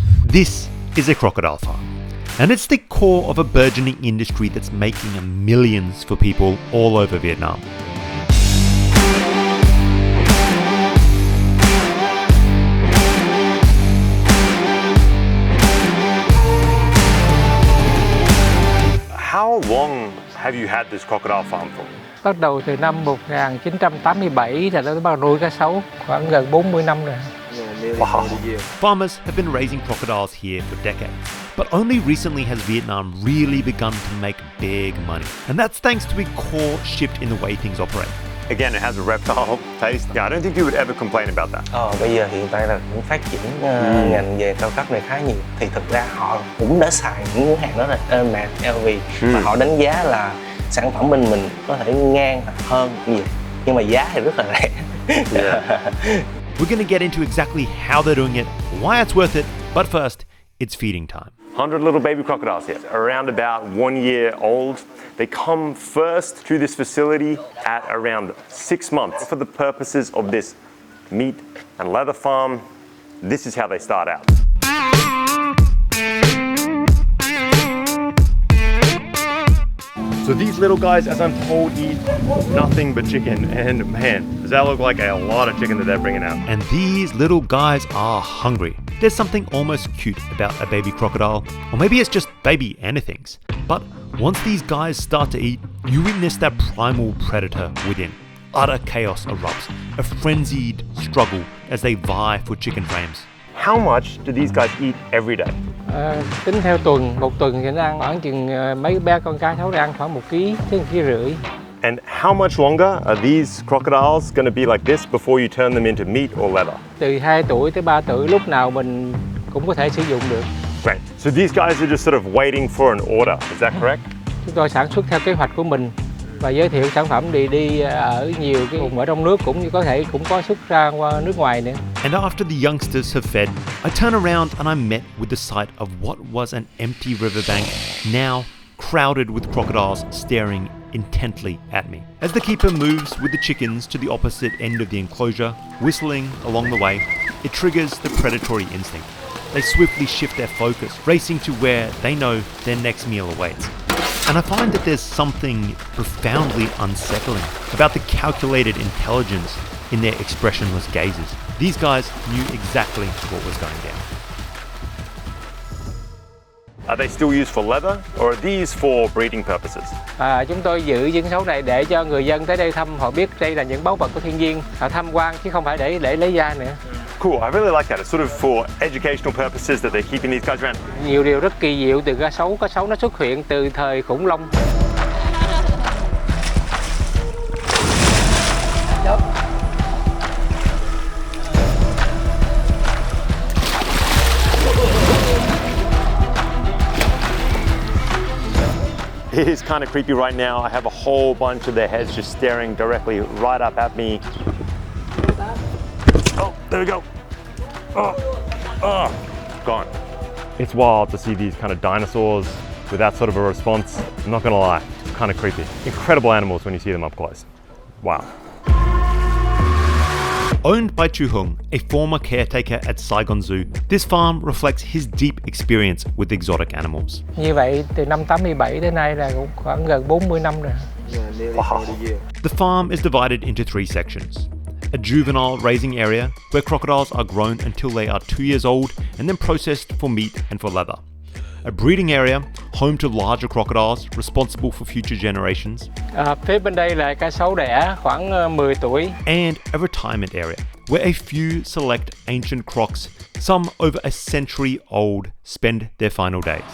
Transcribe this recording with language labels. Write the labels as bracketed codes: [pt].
[en] This is a crocodile farm, and it's the core of a burgeoning industry that's making millions for people all over Vietnam. How long have you had this crocodile farm for? [vi] Bắt đầu từ năm 1987 là tôi bắt đầu nuôi cá sấu, khoảng gần 40 năm rồi. [en] Wow. Farmers have been raising crocodiles here for decades, but only recently has Vietnam really begun to make big money. And that's thanks to a core shift in the way things operate. Again, it has a reptile taste. Yeah, I don't think you would ever complain about that. [vi] Bây giờ hiện tại là cũng phát triển ngành về cao cấp này khá nhiều. Thì thực ra họ cũng đã xài những món hàng đó là Hermes, LV và họ đánh giá là sản phẩm bên mình có thể ngang hoặc hơn nhiều. Nhưng mà giá thì rất là rẻ. [en] We're going to get into exactly how they're doing it, why it's worth it, but first, it's feeding time. 100 little baby crocodiles here, around about 1 year old. They come first to this facility at around 6 months. For the purposes of this meat and leather farm, this is how they start out. So these little guys, as I'm told, eat nothing but chicken, and man, does that look like a lot of chicken that they're bringing out. And these little guys are hungry. There's something almost cute about a baby crocodile, or maybe it's just baby anythings. But once these guys start to eat, you witness that primal predator within. Utter chaos erupts, a frenzied struggle as they vie for chicken frames. How much do these guys eat every day? [vi] Tính theo tuần, một tuần thì nó ăn khoảng chừng mấy bé con cá sấu ăn khoảng 1 kg tới 1,5 kg. [en] And how much longer are these crocodiles going to be like this before you turn them into meat or leather? [vi] Từ 2 tuổi tới 3 tuổi lúc nào mình cũng có thể sử dụng được. [en] Great. So these guys are just sort of waiting for an order. Is that correct? [vi] Chúng tôi sản xuất theo kế hoạch của mình và giới thiệu sản phẩm đi ở nhiều cái vùng ở trong nước cũng như có thể cũng có xuất ra qua nước ngoài nữa. [en] And after the youngsters have fed, I turn around and I met with the sight of what was an empty riverbank, now crowded with crocodiles staring intently at me. As the keeper moves with the chickens to the opposite end of the enclosure, whistling along the way, it triggers the predatory instinct. They swiftly shift their focus, racing to where they know their next meal awaits. And I find that there's something profoundly unsettling about the calculated intelligence in their expressionless gazes. These guys knew exactly what was going down. Are they still used for leather or are these for breeding purposes? [vi] Chúng tôi giữ những sấu này để cho người dân tới đây thăm, họ biết đây là những báu vật của thiên nhiên, họ tham quan chứ không phải để lấy da nữa. [en] Cool, I really like that. It's sort of for educational purposes that they're keeping these guys around. [vi] Nhiều điều rất kỳ diệu từ cá sấu nó xuất hiện từ thời khủng long. [en] It is kind of creepy right now. I have a whole bunch of their heads just staring directly right up at me. Oh, there we go. Oh, gone. It's wild to see these kind of dinosaurs with that sort of a response. I'm not gonna lie, it's kind of creepy. Incredible animals when you see them up close. Wow. Owned by Chu Hung, a former caretaker at Saigon Zoo, this farm reflects his deep experience with exotic animals. [vi] Như vậy, từ năm 87 đến nay là cũng khoảng gần 40 năm rồi. [en] Wow. The farm is divided into 3 sections. A juvenile raising area, where crocodiles are grown until they are 2 years old and then processed for meat and for leather. A breeding area, home to larger crocodiles, responsible for future generations. [vi] Phía bên đây là cá sấu đẻ khoảng 10 tuổi. [en] And a retirement area, where a few select ancient crocs, some over a century old, spend their final days.